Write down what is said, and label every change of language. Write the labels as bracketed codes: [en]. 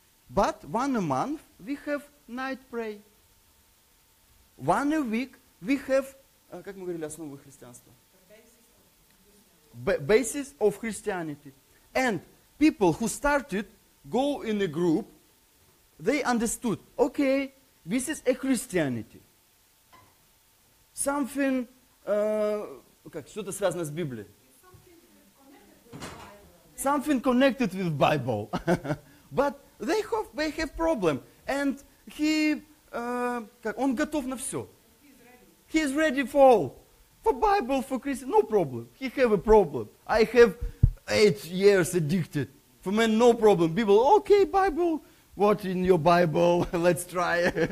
[en] But one a month we have night pray. One a week we have, [ru] как мы говорили, основы христианства. [en] Basis of Christianity. And people who started go in a group, they understood, okay, this is a Christianity. Something, [ru] что-то связано с Библией. [en] Something connected with Bible. But they have problem. And [ru] он готов на все. [en] He is ready for Bible, for Christian, no problem. He have a problem. I have 8 years addicted. For me, no problem. People, okay, Bible, what in your Bible? Let's try.